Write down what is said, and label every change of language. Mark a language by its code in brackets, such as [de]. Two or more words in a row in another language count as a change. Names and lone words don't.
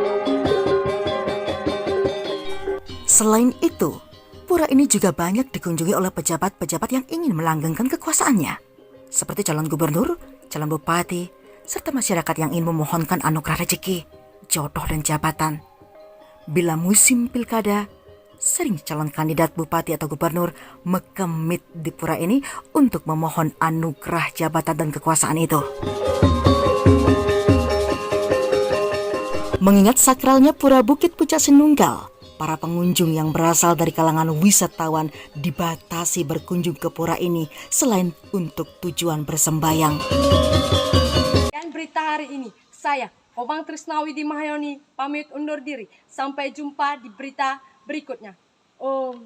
[id] Selain itu, pura ini juga banyak dikunjungi oleh pejabat-pejabat yang ingin melanggengkan kekuasaannya, seperti calon gubernur, calon bupati, serta masyarakat yang ingin memohonkan anugerah rezeki, jodoh dan jabatan. Bila musim pilkada, sering calon kandidat bupati atau gubernur mekemit di pura ini untuk memohon anugerah jabatan dan kekuasaan itu. Mengingat sakralnya pura Bukit Pucak Sinunggal, para pengunjung yang berasal dari kalangan wisatawan dibatasi berkunjung ke pura ini selain untuk tujuan bersembayang. Dan berita hari ini, saya, Komang Trisnawi di Mahayoni, pamit undur diri. Sampai jumpa di berita berikutnya.